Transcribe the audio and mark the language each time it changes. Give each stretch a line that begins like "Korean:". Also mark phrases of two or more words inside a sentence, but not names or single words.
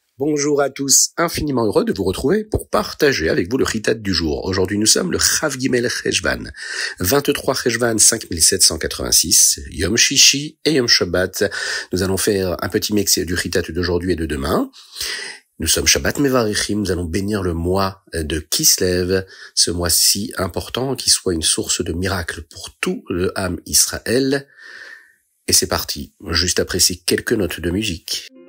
French: Bonjour à tous, infiniment heureux de vous retrouver pour partager avec vous le Chitat du jour. Aujourd'hui nous sommes le
Hebrew: כף גימל חשון,
French: 23 Cheshvan 5786,
Hebrew: יום שישי
French: et
Hebrew: יום שבת.
French: Nous allons faire un petit mix du Chitat d'aujourd'hui et de demain. Nous sommes
Hebrew: שבת מברכים,
French: nous allons bénir le mois de Kislev, ce mois si important qui soit une source de miracle pour tout le
Hebrew: עם ישראל.
French: Et c'est parti, juste après ces quelques notes de musique.